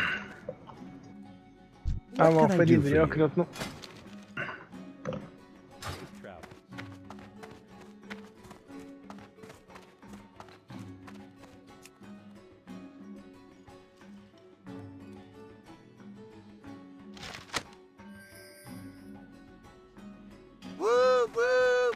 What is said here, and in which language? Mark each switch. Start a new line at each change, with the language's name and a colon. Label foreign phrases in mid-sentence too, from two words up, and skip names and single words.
Norwegian: Jeg var
English: What can
Norwegian: for
English: I do
Norwegian: ivrig
English: for you?
Norwegian: akkurat nå.
English: Safe travels. Whoop, whoop!